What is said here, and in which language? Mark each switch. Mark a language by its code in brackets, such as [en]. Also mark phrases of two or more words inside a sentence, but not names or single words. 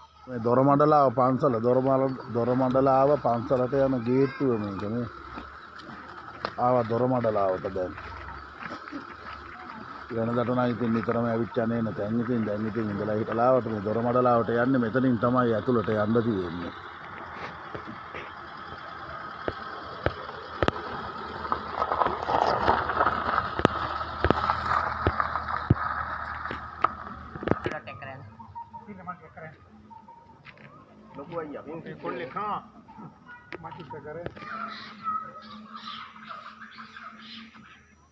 [si] මේ දොරමඩලාව පන්සල දොරමඩලාව පන්සලට යන ගේට්ටුව මේක මේ. ආවා දොරමඩලාවට දැන්. වෙනදට නම් ඉතින් නිතරම ඇවිත් යන්නේ නැත. දැන් ඉතින් ඉඳලා හිටලාවට මේ දොරමඩලාවට යන්නේ මෙතනින් තමයි ඇතුළට යන්න තියෙන්නේ. [hi] लोग वही अब कौन लिखा माटी पे करे